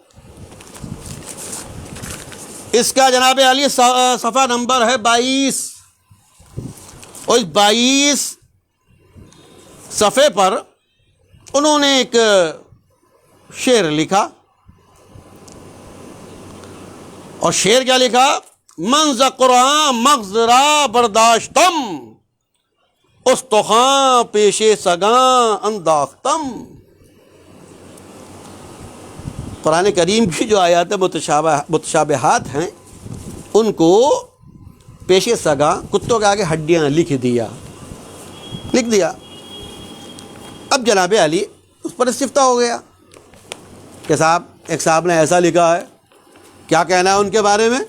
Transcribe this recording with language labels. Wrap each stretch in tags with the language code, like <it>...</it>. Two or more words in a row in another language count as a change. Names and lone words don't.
<ur>اس کا جناب علی صفحہ نمبر ہے 22، اور اس 22 صفحے پر انہوں نے ایک شعر لکھا، اور شعر کیا لکھا؟</ur> <fa>منز قرآن مغز را برداشتم، استخوان پیش سگاں انداختم.</fa> <ur>قرآن کریم کی جو آیات متشابہات ہیں ان کو</ur> <fa>پیش سگاں</fa> <ur>کتوں کے آگے ہڈیاں لکھ دیا. اب جناب علی اس پر استفتہ ہو گیا کہ صاحب، ایک صاحب نے ایسا لکھا ہے، کیا کہنا ہے ان کے بارے میں؟</ur>